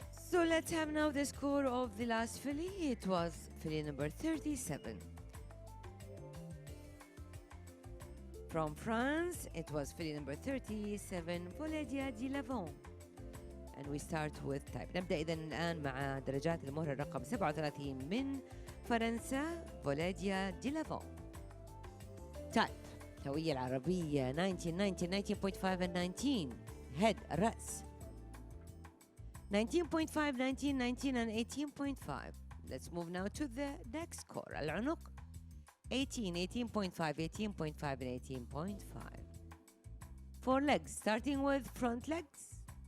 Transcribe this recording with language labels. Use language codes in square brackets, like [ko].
[en] So let's have now the score of the last filly. It was filly number 37. From France, it was filly number 37, Voladia di Lavon. And we start with type. [ar] نبدأ إذن الآن مع درجات المهرة رقم 37 من فرنسا، فولاديا دي لافون. [en] type [ar] الهوية العربية [en] 19, 19.5 and 19. head [ar] الرأس [en] 19.5, 19 and 18.5. Let's move now to the next score. [ar] العنق [en] 18, 18.5, 18.5 and 18.5. For legs, starting with front legs.